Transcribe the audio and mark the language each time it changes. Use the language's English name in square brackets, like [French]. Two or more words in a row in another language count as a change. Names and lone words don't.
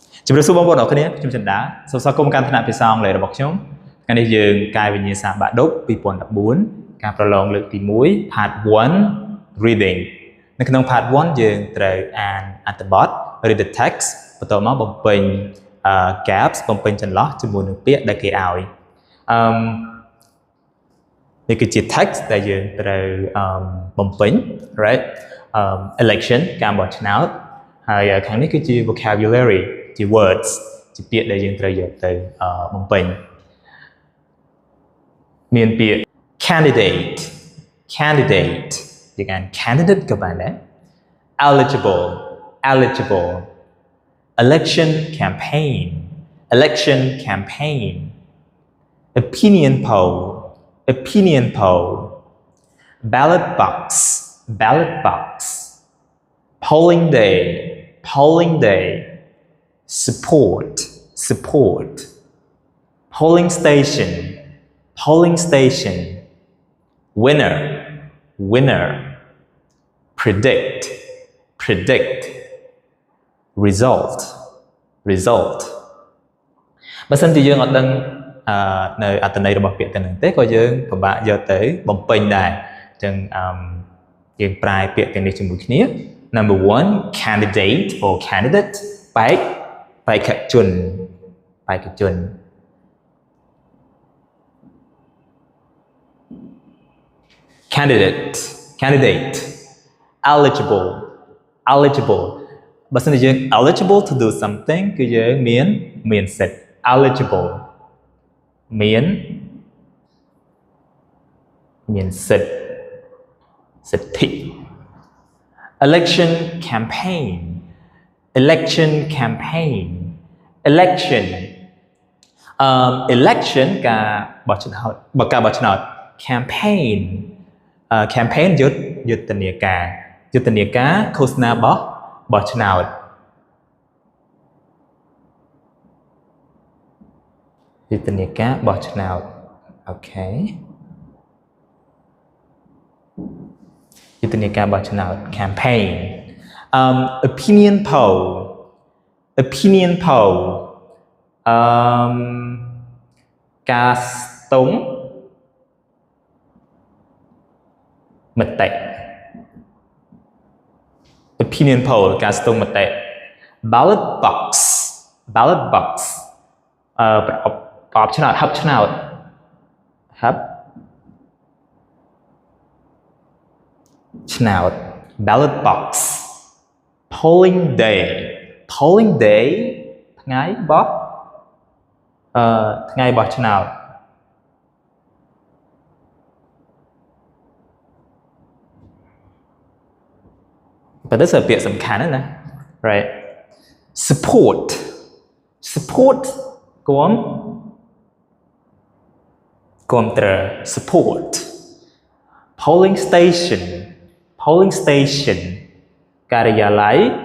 [Khmer] ជំរាបសួរបងប្អូនអរគ្នាខ្ញុំចិនដាសូមស្វាគមន៍កាន់ថ្នាក់ភាសាអង់គ្លេសរបស់ខ្ញុំថ្ងៃនេះយើងកាយវិញ្ញាសាបាក់ឌុប2014ការប្រឡងលើកទី1 [English] Part 1 Reading [Khmer] នៅក្នុង Part 1យើងត្រូវអានអត្ថបទ [English] Read the text [Khmer] បន្ទាប់មកបំពេញgaps បំពេញចន្លោះជាមួយនឹងពាក្យដែលគេឲ្យ នេះគឺជា text ដែលយើងត្រូវបំពេញ [English] right election [Khmer] ការបោះឆ្នោតហើយខាងនេះគឺជា vocabulary ជា words ជាពាក្យដែលយើងត្រូវយកទៅបំពេញមានពាក្យ candidate យើងអាន candidate ក៏បានដែរ [English] eligible election campaign opinion poll ballot box polling day support polling station winner predict result [Khmer] បើសិនជាយើងអត់ដឹងនៅអត្ថន័យរបស់ពាក្យទាំងនោះទេក៏យើងពិបាកយកទៅបំពេញដែរអញ្ចឹងយើងប្រែពាក្យទាំងនេះជាមួយគ្នា [English] Number 1 candidate or candidate [Khmer] បេក្ខជន [English] candidate eligible [Khmer] បើសិនជាយើង [English] eligible to do something [Khmer] គឺយើងមានសិទ្ធិ eligible មានសិទ្ធិ [English] election campaign election [Khmer] ការបោះឆ្នោត campaign យុទ្ធនាការឃោសនាបោះឆ្នោត យុទ្ធនាការបោះឆ្នោតអូខេយុទ្ធនាការបោះឆ្នោត [English] campaign opinion poll [Khmer] ការស្ទង់ មតិ [English] opinion poll [Khmer] ការស្ទង់មតិ [English] ballot box [Khmer] ប្រអប់ឆ្នោតហັບឆ្នោត [English] ballot box polling day [Khmer] ថ្ងៃបោះឆ្នោត [English] but this is a bit [Khmer] សំខាន់ណា [English] right support [Khmer] គាំទ្រ [English] support polling station [Khmer] ការិយាល័យ